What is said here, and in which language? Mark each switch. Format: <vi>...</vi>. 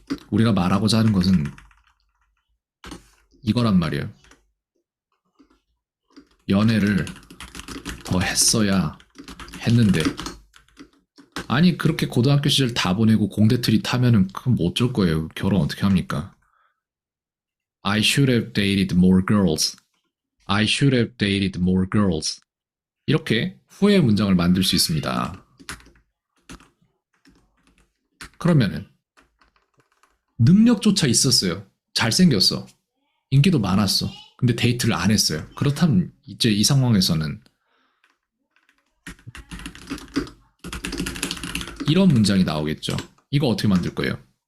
<ko>우리가 말하고자 하는 것은 이거란 말이에요. 연애를 더 했어야 했는데. 아니 그렇게 고등학교 시절 다 보내고 공대트리 타면은 그건 뭐 어쩔 거예요. 결혼 어떻게 합니까?</ko> <en>I should have dated more girls. I should have dated more girls.</en> <ko>이렇게 후회 문장을 만들 수 있습니다. 그러면은 능력조차 있었어요. 잘생겼어. 인기도 많았어. 근데 데이트를 안 했어요. 그렇다면 이제 이 상황에서는 이런 문장이 나오겠죠. 이거 어떻게 만들 거예요?</ko>